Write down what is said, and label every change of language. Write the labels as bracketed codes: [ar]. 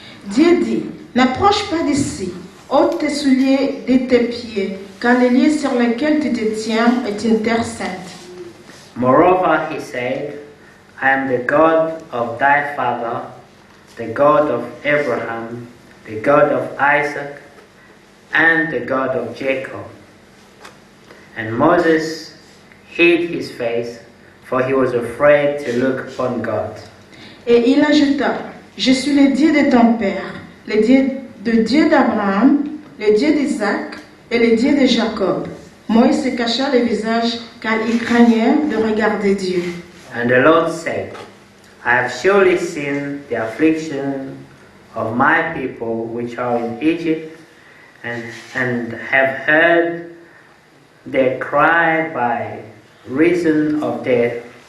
[fr] Dieu dit, n'approche pas d'ici, ôte tes souliers de tes pieds, car les lieux sur lesquels tu te tiens est une terre sainte. [en] Moreover, he said, I am the God of thy father, the God of Abraham, the God of Isaac, and the God of Jacob. And Moses hid his face, for he was afraid to look upon God. [fr] Et il ajouta, je suis le Dieu de ton père, le Dieu d'Abraham, le Dieu d'Isaac et le Dieu de Jacob. Moïse se cacha le visage car il craignait de regarder Dieu. [en] And the Lord said, I have surely seen the affliction of my people which are in Egypt, and have heard their cry by reason of their